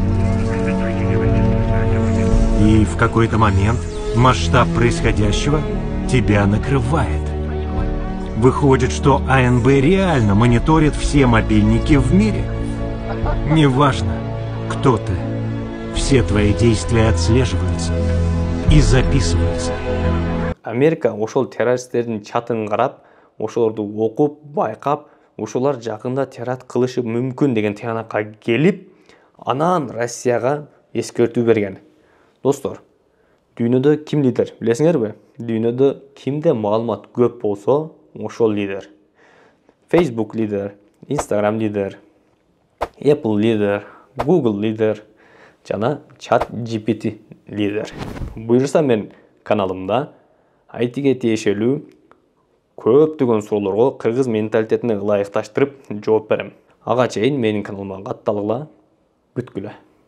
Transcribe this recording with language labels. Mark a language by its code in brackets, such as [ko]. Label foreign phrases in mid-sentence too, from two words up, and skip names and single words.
[ru] И в какой-то момент масштаб происходящего тебя накрывает. Выходит, что АНБ реально мониторит все мобильники в мире. Неважно, кто ты, все твои действия отслеживаются и записываются. [ky] Америка ошол террористтердин чатын карап, ошолорду окуп, байкап, ошолар жакында теракт кылышы мүмкүн деген тыянакка келип, анан Россияга эскертүү берген. Достор, дүйнөдө ким лидер, билесиңерби? Дүйнөдө кимде маалымат көп болсо, ошол лидер. Facebook лидер, Instagram лидер, Apple лидер, Google лидер, жана ChatGPT лидер. Буюрса мен каналымда айтиге тиешелүү көптөгөн суроолорго кыргыз менталитетине ылайыкташтырып жооп берем. Ага чейин менин каналыма катталгыла, күткүлө.